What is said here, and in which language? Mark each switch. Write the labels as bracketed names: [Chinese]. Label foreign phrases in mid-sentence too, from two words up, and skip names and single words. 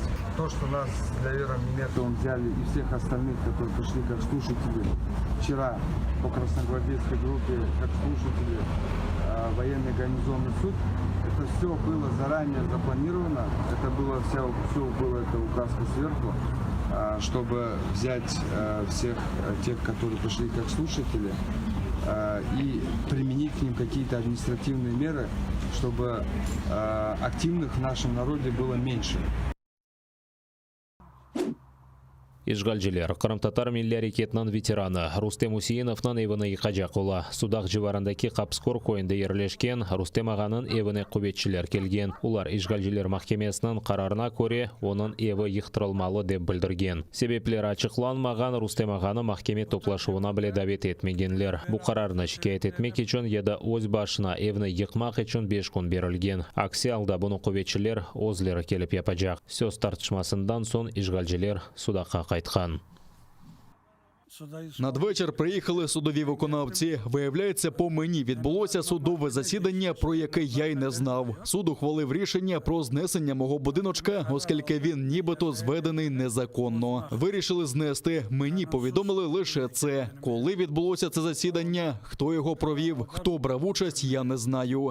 [Russian] То, что нас с Диlaverом Memetovым взяли и всех остальных, которые пришли как слушатели, вчера по красногвардейской группе как слушатели военный гарнизонный суд, это все было заранее запланировано, это было все было это указка сверху, чтобы взять всех тех, которые пришли как слушатели, и применить к ним какие-то административные меры, чтобы активных в нашем народе было меньше. [Crimean Tatar] İşgalciler Kırım Tatar Milli Hareketi'nin veteranı Rustem Useynov'ның evine yıkacak ola. Sudak civarındaki Kapskor koyunda yerleşken Rustem ağanın evine kuvvetçiler kelgen. Ular işgalciler mahkemesinin kararına göre onun evi yıktırılmalı deb bildirgen. Sebepleri açıklanmagan Rustem ağanı mahkeme toplaşuuna bile davet etmegenler. Bu kararını şikayet etmek için ya da öz başına evini yıkmak için 5 gün berilgen. Aksi halda bunu kuvvetçiler özleri kelip yapacak. Söz tartışmasından son işgalciler Sudak'a kaytkan. [Ukrainian] Надвечір приїхали судові виконавці. Виявляється, по мені відбулося судове засідання, про яке я й не знав. Суд ухвалив рішення про знесення мого будиночка, оскільки він нібито зведений незаконно. Вирішили знести. Мені повідомили лише це. Коли відбулося це засідання, хто його провів, хто брав участь, я не знаю.